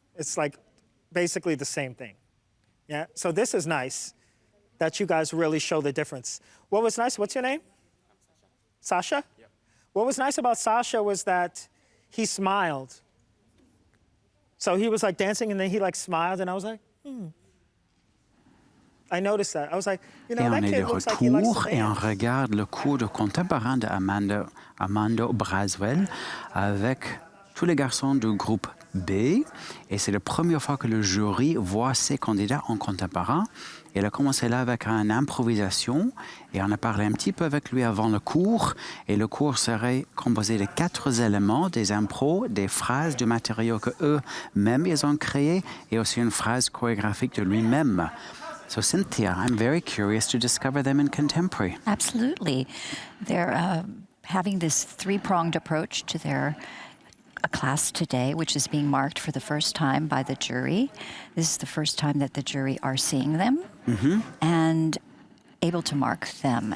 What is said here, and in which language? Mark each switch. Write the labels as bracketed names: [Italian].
[English] It's like basically the same thing. Yeah, so this is nice that you guys really show the difference. What was nice, what's your name? Sasha? Yep. What was nice about Sasha was that he smiled. So he was like dancing and then he like smiled and I was like, I noticed that. I was like, you know, that kid looks like he likes to [French] Et on [English] dance. [French] regarde le cours de contemporain de Amanda Braswell avec tous les garçons du groupe B. Et c'est la première fois que le jury voit ses candidats en contemporain. Et elle a commencé là avec une improvisation. Et on a parlé un petit peu avec lui avant le cours. Et le cours serait composé de 4 éléments, des impros, des phrases, du matériau qu'eux-mêmes ils ont créé. Et aussi une phrase chorégraphique de lui-même. [English] So Cynthia, I'm very curious to discover them in contemporary. Absolutely. They're having this three-pronged approach to their class today, which is being marked for the first time by the jury. This is the first time that the jury are seeing them and able to mark them.